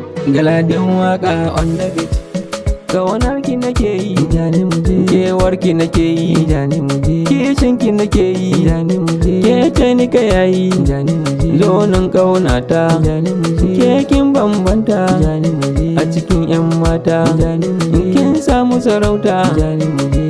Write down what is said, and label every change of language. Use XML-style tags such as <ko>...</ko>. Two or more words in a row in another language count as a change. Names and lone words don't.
<en>Galadin waƙa on the beat.</en> <ha>Ƙaunar ki nake yi, Ja ni mu je. kewar ki nake yi, Ja ni mu je. kishin ki nake yi, Ja ni mu je. ke ce ni ka yayi, Ja ni mu je. zo nan ƙaunata, Ja ni mu je. ke kin bambanta Ja ni mu je. a cikin 'yan mata, Ja ni mu je. kin samu sarauta Ja ni mu je.</ha>